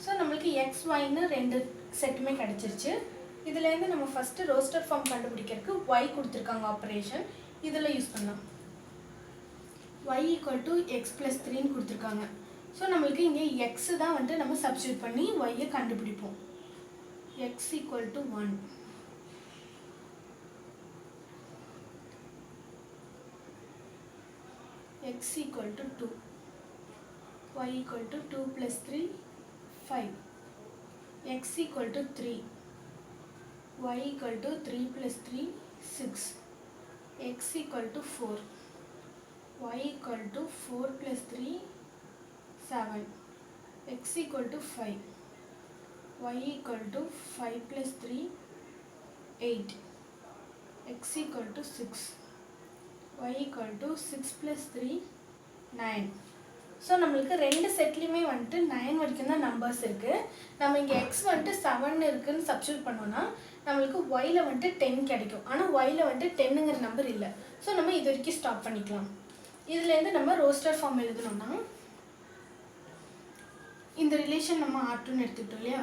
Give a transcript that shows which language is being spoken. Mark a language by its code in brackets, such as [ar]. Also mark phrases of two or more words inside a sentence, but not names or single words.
[ta] ஸோ நம்மளுக்கு எக்ஸ் ஒய்னு ரெண்டு செட்டுமே கிடச்சிருச்சு. இதுலேருந்து நம்ம ஃபஸ்ட்டு [en] roster form [ta] கண்டுபிடிக்கிறதுக்கு ஒய் கொடுத்துருக்காங்க ஆப்ரேஷன், இதில் யூஸ் பண்ணலாம். y = x + 3ன்னு கொடுத்துருக்காங்க. ஸோ நம்மளுக்கு இங்கே x தான் வந்துட்டு நம்ம சப்ஸ்டியூட் பண்ணி y கண்டுபிடிப்போம். x = 1, x = 2, y = 2 + 3 5, x = 3, y = 3 + 3 6, x = 4, y = 4 + 3 7, x = 5, y = 5 + 3 8, x = 6, y = 6 + 3 9. ஸோ நம்மளுக்கு ரெண்டு செட்லேயுமே வந்துட்டு 9 வரைக்கும் தான் நம்பர்ஸ் இருக்குது. நம்ம இங்கே எக்ஸ் வந்துட்டு 7 இருக்குதுன்னு சப்ஸ்டியூட் பண்ணோன்னா நம்மளுக்கு ஒயில் வந்துட்டு 10 கிடைக்கும். ஆனால் ஒயில் வந்துட்டு 10ங்கிற நம்பர் இல்லை. ஸோ நம்ம இது வரைக்கும் ஸ்டாப் பண்ணிக்கலாம். இதுலேருந்து நம்ம [en] roster form [ta] எழுதணும்னா இந்த ரிலேஷன் நம்ம R2ன்னு எடுத்துக்கிட்டோம் இல்லையா.